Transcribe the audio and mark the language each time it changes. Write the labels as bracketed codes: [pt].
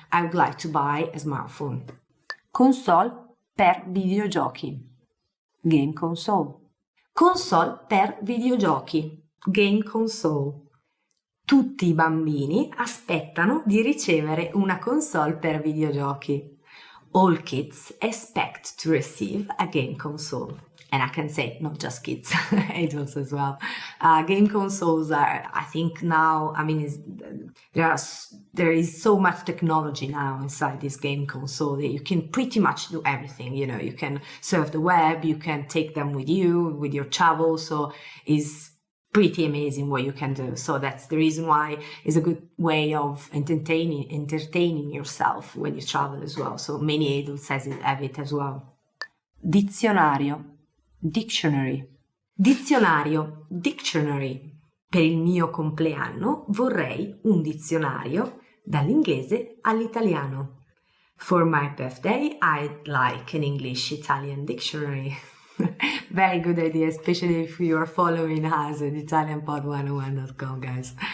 [en] I would like to buy a smartphone. [it] Console per videogiochi. [en] Game console. [it] Console per videogiochi. [en] Game console. [it] Tutti i bambini aspettano di ricevere una console per videogiochi. [en] All kids expect to receive a game console. And I can say not just kids, adults as well. Game consoles are, I think now, I mean, there is so much technology now inside this game console that you can pretty much do everything. You know, you can surf the web, you can take them with you, with your travel. So it's pretty amazing what you can do. So that's the reason why it's a good way of entertaining yourself when you travel as well. So many adults have it as well. [it] Dizionario. Dictionary. Dizionario, dictionary. Per il mio compleanno vorrei un dizionario dall'inglese all'italiano. [en] For my birthday, I'd like an English-Italian dictionary. Very good idea, especially if you are following us at italianpod101.com, guys.